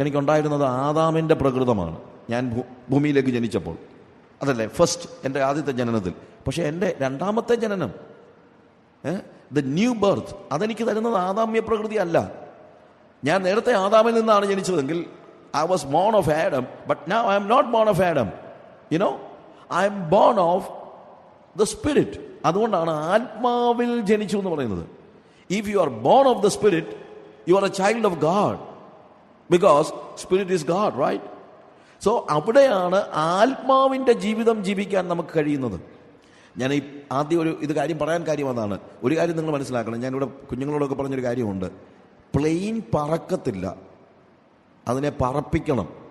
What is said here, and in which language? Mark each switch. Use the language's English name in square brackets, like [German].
[Malayalam] എനിക്കുണ്ടായിരുന്നത് ആദാമിൻ്റെ പ്രകൃതമാണ് ഞാൻ ഭൂമിയിലേക്ക് ജനിച്ചപ്പോൾ. അതല്ലേ ഫസ്റ്റ്, എൻ്റെ ആദ്യത്തെ ജനനത്തിൽ. പക്ഷേ എൻ്റെ രണ്ടാമത്തെ ജനനം, ദ ന്യൂ ബർത്ത്, അതെനിക്ക് തരുന്നത് ആദാമ്യ പ്രകൃതി അല്ല. ഞാൻ നേരത്തെ ആദാമിൽ നിന്നാണ് ജനിച്ചതെങ്കിൽ [English] I was born of Adam, but now I am not born of Adam. You know, I am born of the Spirit. [Malayalam] അതുകൊണ്ടാണ് ആത്മാവിൽ ജനിച്ചു എന്ന് പറയുന്നത്. [English] If you are born of the Spirit, you are a child of God, because Spirit is God, right? [Malayalam] So അവിടെയാണ് ആത്മാവിന്റെ ജീവിതം ജീവിക്കാൻ നമുക്ക് കഴിയുന്നത്. ഞാൻ ഈ ആദ്യം ഇത് കാര്യം പറയാൻ കാര്യം അതാണ്. ഒരു കാര്യം നിങ്ങൾ മനസ്സിലാക്കണം. ഞാനിവിടെ കുഞ്ഞുങ്ങളോടൊക്കെ പറഞ്ഞൊരു കാര്യമുണ്ട്. പ്ലെയിൻ പറക്കത്തില്ല, അതിനെ പറപ്പിക്കണം.